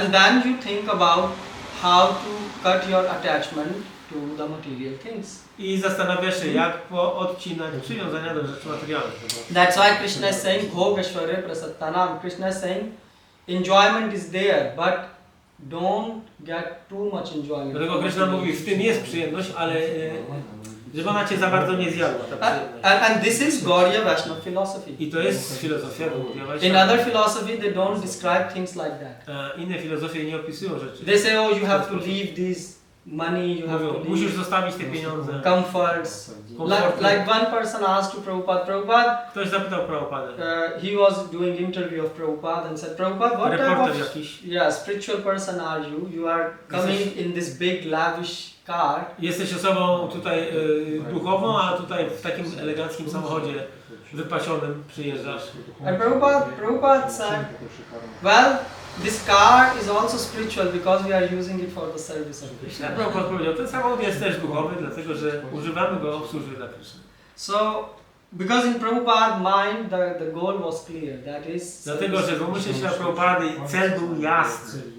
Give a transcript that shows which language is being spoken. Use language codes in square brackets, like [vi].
[en] And then you think about how to cut your attachment to the material things. [pl] I zastanawiasz się, jak odcinać przywiązania do rzeczy materialnych. [en] That's why Krishna is saying, [sa] Bhog Aishwarya Prasattanam. [en] Krishna is saying, enjoyment is there, but don't get too much enjoyment. [pl] Dlatego Kryszna mówi, w tym jest przyjemność, ale żeby ona cię za bardzo nie zjadła, ta przyjemność. [en] And this is Gauriya Vaishnava philosophy. [pl] I to jest filozofia Gaudiya [en] In [pl] Vaishnava. [en] other philosophy, they don't describe things like that. [pl] Inne filozofie nie opisują rzeczy. [en] They say, oh, you have to leave this money, you have [pl] Mówią, [en] to [pl] musisz [en] leave [pl] zostawić te pieniądze. [en] comforts. [pl] Komforty. [en] Like one person asked to Prabhupada, Prabhupada, [pl] Ktoś zapytał Prabhupadę. [en] he was doing interview of Prabhupada and said, Prabhupada, what type [pl] Reporter [en] of [pl] jakiś. [en] spiritual person are you? You are coming in this big lavish car. [pl] Jesteś osobą tutaj duchową, a tutaj w takim eleganckim samochodzie wypasionym przyjeżdżasz. [en] And Prabhupada said, well, this car is also spiritual because we are using it for the service of Krishna. [pl] Prabhupada powiedział, ten samochód jest też duchowy, dlatego że używamy go w służbie dla Kryszny. [en] So, because in Prabhupada's mind the goal was clear, that is. [pl] Dlatego, że w umyśle świata Prabhupady cel był jasny.